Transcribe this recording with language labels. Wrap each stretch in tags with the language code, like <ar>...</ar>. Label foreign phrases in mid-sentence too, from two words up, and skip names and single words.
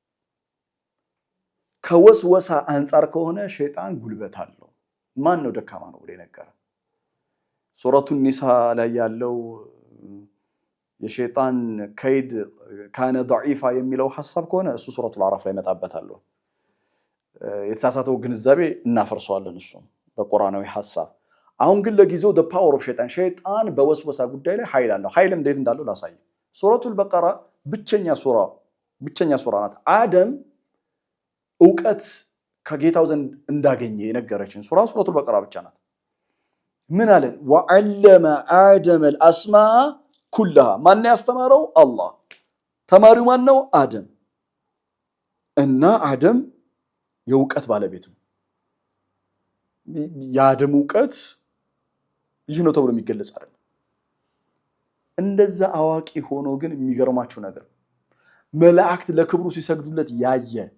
<am>ከወስወሳ አንፃር ከሆነ ሸይጣን ጉልበት አለው ማን ነው ደካማ ነው ብሎ የነገረ ሱረቱ ኒሳ ላይ ያለው የሸይጣን</am> <ar>كيد كان ضعيفا</ar> <am>የሚለው ሐሳብ ከሆነ እሱ ሱረቱል አዕራፍ ላይ መጣበታለሁ የተሳሳተው ግንዛቤ እናፈርሰዋለን እሱ በቁርአናዊ ሐሳብ አሁን ግን ለጊዜው</am> <en>the power of</en> <am>ሸይጣን በወስወሳ ጉዳይ ላይ ኃይል አለው ኃይል እንዴት እንዳለው ላሳይ ሱረቱል በቀራ ብቸኛ ሱራ ናት አደም ዕውቀት ከጌታው ዘንድ እንዳገኘ የነገረችን ሱረቱል በቀራ ብቻ ናት ምን አለን</am> <ar>وعلم آدم الأسماء كلها</ar> <am>ማን ያስተማረው አላህ ተማሪው ማን ነው አደም እና አደም የዕውቀት ባለቤት ነው የአደም ዕውቀት ይህ ነው ተብሎ የሚገለጽ አይደለም እንደዛ አዋቂ ሆኖ ግን የሚገርማችሁ ነገር መላእክት ለክብሩ ሲሰግዱለት ያየ</am>